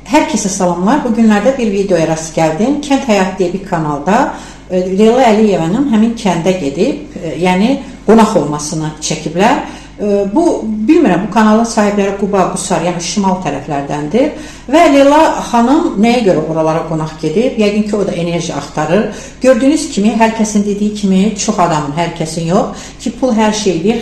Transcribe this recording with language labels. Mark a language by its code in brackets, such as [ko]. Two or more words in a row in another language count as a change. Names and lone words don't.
[tr] Herkese salamlar. Bugünlerde bir videoya rast geldim. [az] Kent Hayat diye bir kanalda Leyla Əliyevanın həmin kəndə gedib, yəni qonaq olmasını çəkiblər. Bilmirəm, bu kanalın sahibləri Quba, Qusar, yəni şimal tərəflərdəndir. Və Leyla xanım nəyə görə oralara qonaq gedib? Yəqin ki, o da enerji axtarır. Gördüyünüz kimi, hər kəsin dediyi kimi, çox adamın, hər kəsin yox ki, pul hər şeydir.